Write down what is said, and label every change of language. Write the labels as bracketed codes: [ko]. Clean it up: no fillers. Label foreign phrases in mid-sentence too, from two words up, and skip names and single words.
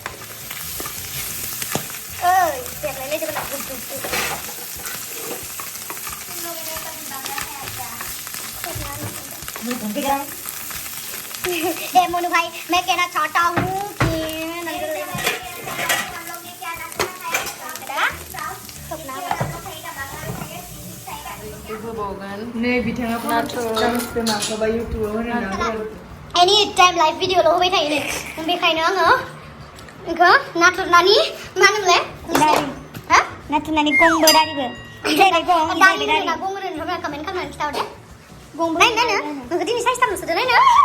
[brx] ओइ बेरलायलायदों गुद [hi] ए मोनू भाई मैं कहना चाहता हूँ कि [brx] नै बिथाङा नाथुर माखौबा इउटुबाव होनो [en] any time live [brx] भिडिअल' होबाय थायो नै बेखायनो आङो बेखौ नाथुर नानि मा होनोमोनलाय हा नाथुर नानि गंबो दारिबो दारि होनोना गं होनो नोंथाङा कमेन्ट खालामनानै खिथाहर दे गंबो नायनो नोंखौ दिनै साइज थाम नुसोदो नायनो